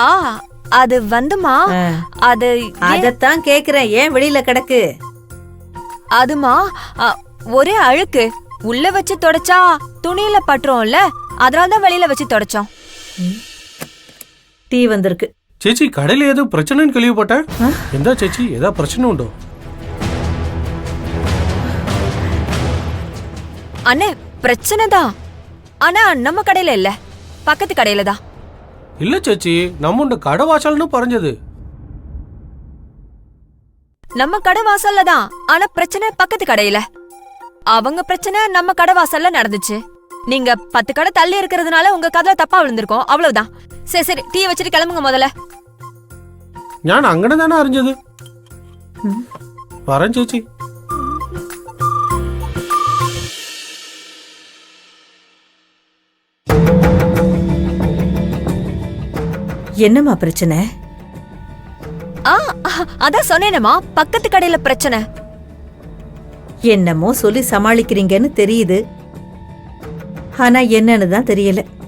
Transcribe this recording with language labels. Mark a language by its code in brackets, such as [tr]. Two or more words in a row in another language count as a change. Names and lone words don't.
[ta] அது வந்துமா, ஆ, அது அதத்தான் கேக்குறேன், ஏன் வெளியில கிடக்கு? அதுமா, ஒரே அழுக்கு. உள்ள வச்சு தொடச்சா துணியில பட்டுறோம்ல, அதனாலதான் வெளியில வச்சு தொடச்சோம். டீ வந்திருக்கு. [ml] ചേച്ചി കടയിൽ ഏതോ പ്രശ്നം കേൾവിപ്പെട്ടെ. എന്താ ചേച്ചി, ഏതാ പ്രശ്നം ഉണ്ടോ? [ta] அண்ணே, பிரச்சனை தான். ஆனா நம்ம கடையில இல்ல, பக்கத்து கடையில தான். [ml] ഇല്ല ചേച്ചി, നമ്മുടെ കട വാശാലെന്ന് പറഞ്ഞത്. [ta] நம்ம கடை வாசல்ல தான், ஆனா பிரச்சனை பக்கத்து கடையில. அவங்க பிரச்சனை நம்ம கடை வாசல்ல நடந்துச்சு. நீங்க 10 கடை தள்ளி இருக்கிறதுனால உங்க கதல தப்பா விழுந்திருக்கோம், அவ்வளவுதான். சரி சரி, டீ வச்சுட்டு கிளம்புங்க முதல்ல. [ml] ഞാൻ അങ്ങനെ തന്നെ അറിഞ്ഞത്. പറ ചേച്ചി. [ta] என்னம்மா பிரச்சனை? ஆ, அதான் சொன்னேனேமா, பக்கத்து கடையில பிரச்சனை. என்னமோ சொல்லி சமாளிக்கிறீங்கன்னு தெரியுது, ஆனா என்னன்னு தான் தெரியல.